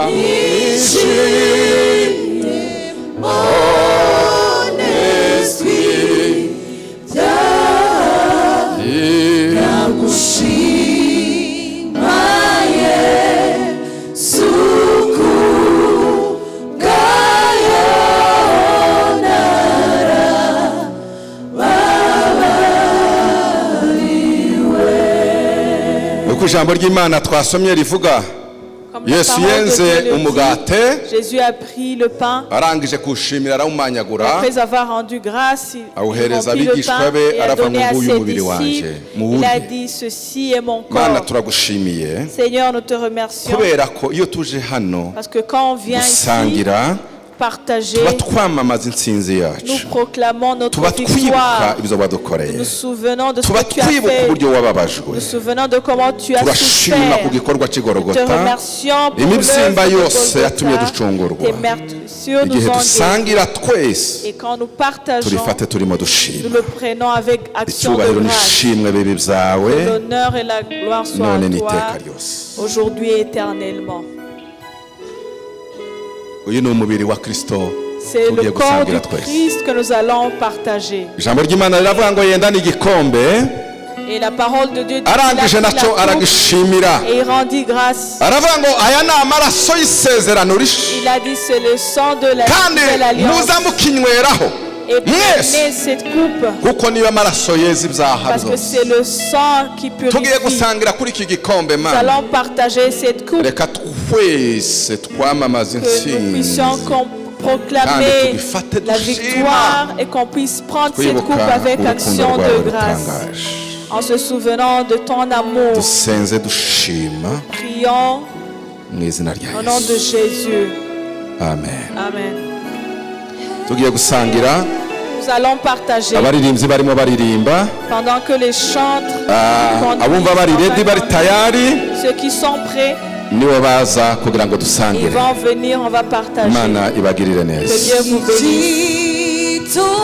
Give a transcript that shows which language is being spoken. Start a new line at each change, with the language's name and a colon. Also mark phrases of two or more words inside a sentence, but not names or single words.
Kinyarwanda: honesty namushimaye suku bwayo uko ijambo ry'Imana twasomye rivuga
French: Comme la
Kinyarwanda: Yesu
French: parole de
Kinyarwanda: yenze
French: Dieu le dit,
Kinyarwanda: umugate
French: Jésus a pris le pain.
Kinyarwanda: arangije kuwushimira arawumanyagura
French: Après avoir rendu grâce, il
Kinyarwanda: awuhereza
French: remplit le
Kinyarwanda: abigishwa
French: pain
Kinyarwanda: be
French: et a
Kinyarwanda: aravuga ngo
French: donné à
Kinyarwanda: nguyu
French: ses
Kinyarwanda: umubiri wanjye
French: disciples. Il
Kinyarwanda: muwurye
French: a dit, ceci est mon
Kinyarwanda: Mana
French: corps.
Kinyarwanda: turagushimiye
French: Seigneur, nous te remercions
Kinyarwanda: kubera ko iyo tuje hano
French: parce que quand on vient ici
Kinyarwanda: gusangira
French: partager,
Kinyarwanda: tuba twamamaza intsinzi
French: nous
Kinyarwanda: yacu
French: proclamons notre
Kinyarwanda: tuba twibuka
French: victoire.
Kinyarwanda: ibyo wadukoreye
French: Nous souvenons de ce
Kinyarwanda: tuba
French: que tu as
Kinyarwanda: twibuka
French: fait.
Kinyarwanda: uburyo wababajwe
French: Nous souvenons de comment tu as
Kinyarwanda: turashima ku
French: souffert.
Kinyarwanda: gikorwa
French: Te
Kinyarwanda: cy'igorogota
French: remercions pour
Kinyarwanda: imibyimba
French: l'œuvre
Kinyarwanda: yose
French: de
Kinyarwanda: yatumye
French: Golgotha.
Kinyarwanda: ducungurwa
French: Tes meurtrissures nous
Kinyarwanda: igihe
French: ont guéris.
Kinyarwanda: dusangira twese
French: Et quand nous partageons,
Kinyarwanda: turifate turimo
French: nous
Kinyarwanda: dushima
French: le prenons avec action de
Kinyarwanda: icyubahiro
French: grâce.
Kinyarwanda: n'ishimwe bibi byawe
French: Que l'honneur et la gloire soient
Kinyarwanda: none
French: à
Kinyarwanda: n'iteka
French: toi,
Kinyarwanda: ryose
French: aujourd'hui et éternellement.
Kinyarwanda: uyu ni umubiri wa Kristo
French: C'est
Kinyarwanda: tugiye
French: le corps
Kinyarwanda: gusangira
French: du
Kinyarwanda: twese
French: Christ que nous allons partager.
Kinyarwanda: ijambo ry'Imana riravuga ngo yendane igikombe
French: Et la parole de Dieu dit qu'il a
Kinyarwanda: arangije
French: pris la
Kinyarwanda: nacyo
French: coupe
Kinyarwanda: aragishimira
French: et il rendit grâce.
Kinyarwanda: aravuga ngo aya ni amaraso y'isezerano rishya
French: Il a dit c'est le sang de la
Kinyarwanda: kandi
French: nouvelle alliance.
Kinyarwanda: muza mukinyweraho
French: Et
Kinyarwanda: mwese
French: prenez cette coupe
Kinyarwanda: kuko niyo amaraso yeza ibyaha
French: parce que
Kinyarwanda: byose
French: c'est le sang qui
Kinyarwanda: tugiye
French: purifie.
Kinyarwanda: gusangira kuri iki gikombe
French: Nous
Kinyarwanda: mana
French: allons partager cette coupe
Kinyarwanda: reka twese twamamaze
French: que nous
Kinyarwanda: intsinzi
French: puissions proclamer
Kinyarwanda: Kandi tugifate
French: la
Kinyarwanda: dushima.
French: victoire et qu'on puisse prendre cette coupe
Kinyarwanda: twibuka
French: avec
Kinyarwanda: urukundo
French: action
Kinyarwanda: rwawe
French: de grâce
Kinyarwanda: rutangaje
French: en se souvenant de ton amour.
Kinyarwanda: dusenze dushima
French: Prions
Kinyarwanda: mu izina rya
French: au nom de
Kinyarwanda: Yesu
French: Jésus.
Kinyarwanda: amen.
French: Amen.
Kinyarwanda: Tugiye gusangira
French: Nous allons partager
Kinyarwanda: abaririmbyi barimo baririmba
French: pendant que les chantres
Kinyarwanda: abumva bari ready bari tayari
French: ceux qui sont prêts,
Kinyarwanda: nibo baza kugira ngo
French: ils
Kinyarwanda: dusangire.
French: vont venir, on va partager.
Kinyarwanda: Imana ibagirire
French: Que
Kinyarwanda: neza.
French: Dieu vous bénisse.